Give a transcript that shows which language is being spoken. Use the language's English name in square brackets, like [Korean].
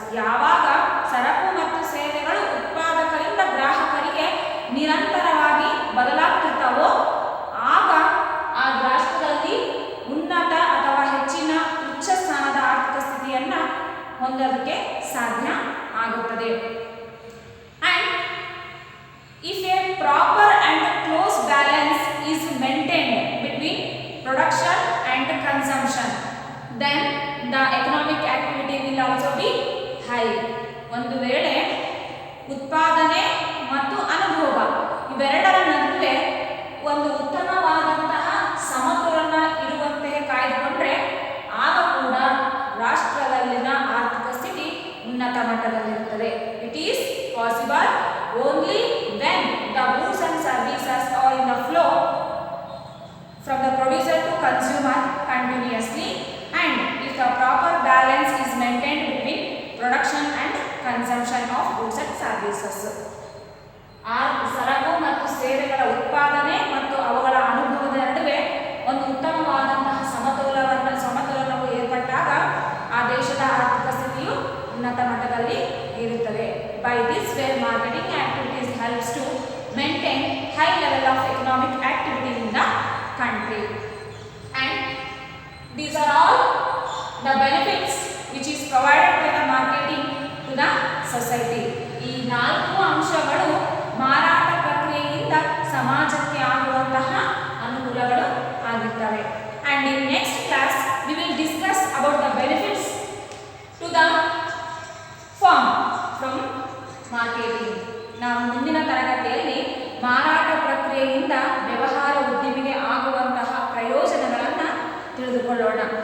[Kannada] ಯಾವಾಗ ಸರಕು ಮತ್ತು ಸೇವೆಗಳು ಉತ್ಪಾದಕರಿಂದ ಗ್ರಾಹಕರಿಗೆ ನಿರಂತರವಾಗಿ ಬದಲಾಗ್ತಿರ್ತಾವೋ ಆಗ ಆ ರಾಷ್ಟ್ರದಲ್ಲಿ ಉನ್ನತ ಅಥವಾ ಹೆಚ್ಚಿನ ಉಚ್ಚ ಸ್ಥಾನದ ಆರ್ಥಿಕ ಸ್ಥಿತಿಯನ್ನು ಹೊಂದೋದಕ್ಕೆ ಸಾಧ್ಯ ಆಗುತ್ತದೆ. [English] And if a proper and close balance is maintained between production and consumption, then the economic activity will also be high. [Kannada] ಒಂದು ವೇಳೆ ಉತ್ಪಾದನೆ ಮತ್ತು ಅನುಭೋಗ ಇವೆರಡರ ನಡುವೆ ಒಂದು ಉತ್ತಮವಾದಂತಹ ಸಮತೋಲನ ಇರುವಂತೆ ಕಾಯ್ದುಕೊಂಡ್ರೆ ಆಗ ಕೂಡ ರಾಷ್ಟ್ರದಲ್ಲಿನ ಆರ್ಥಿಕ ಸ್ಥಿತಿ ಉನ್ನತ ಮಟ್ಟದಲ್ಲಿರುತ್ತದೆ. [English] It is possible only when the goods and services are in the flow from the producer to consumer continuously, and if the proper balance is maintained between production and consumption of goods and services. [Kannada] ಸರಕು ಮತ್ತು ಸೇವೆಗಳ ಉತ್ಪಾದನೆ ಮತ್ತು ಅವುಗಳ ಅನುಭವದ ನಡುವೆ ಒಂದು ಉತ್ತಮವಾದಂತಹ ಸಮತೋಲನವು ಏರ್ಪಟ್ಟಾಗ ಆ ದೇಶದ ಆರ್ಥಿಕ ಸ್ಥಿತಿಯು ಉನ್ನತ ಮಟ್ಟದಲ್ಲಿ ಇರುತ್ತದೆ. [English] By this way, marketing activities helps to maintain high level of economic activity in the country, and these are all the benefits which is provided by the marketing to the society. [Kannada] ಈ ನಾಲ್ಕು ಅಂಶಗಳು ಮಾರಾಟ ಪ್ರಕ್ರಿಯೆಯಿಂದ ಸಮಾಜಕ್ಕೆ ಆಗುವಂತಹ ಅನುಕೂಲಗಳು ಆಗಿರ್ತವೆ. [English] And in next class we will discuss about the benefits to the firm from marketing. [Kannada] ನಾವು ಮುಂದಿನ ತರಗತಿಯಲ್ಲಿ ಮಾರಾಟ ಪ್ರಕ್ರಿಯೆಯಿಂದ ವ್ಯವಹಾರ ಉದ್ದಿಮೆಗೆ ಆಗುವಂತಹ ಪ್ರಯೋಜನಗಳನ್ನು ತಿಳಿದುಕೊಳ್ಳೋಣ.